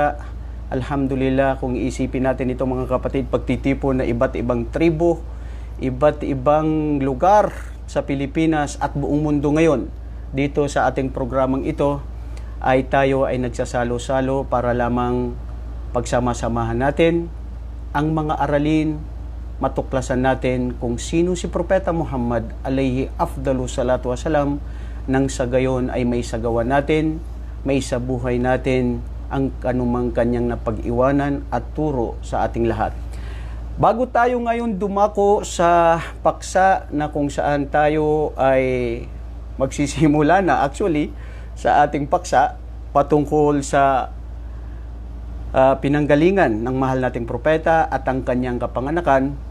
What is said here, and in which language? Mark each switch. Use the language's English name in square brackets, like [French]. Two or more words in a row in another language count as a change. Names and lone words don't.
[Filipino] Alhamdulillah, kung iisipin natin itong mga kapatid, pagtitipon na iba't ibang tribo, iba't ibang lugar sa Pilipinas at buong mundo ngayon. Dito sa ating programang ito ay tayo ay nagsasalo-salo para lamang pagsama-samahan natin ang mga aralin, matuklasan natin kung sino si Propeta Muhammad [Arabic] عليه أفضل الصلاة والسلام, [Filipino] nang sa gayon ay may sagawa natin, may sa buhay natin ang kanumang kanyang napag-iwanan at turo sa ating lahat. Bago tayo ngayon dumako sa paksa na kung saan tayo ay magsisimula na actually sa ating paksa patungkol sa pinanggalingan ng mahal nating propeta at ang kanyang kapanganakan,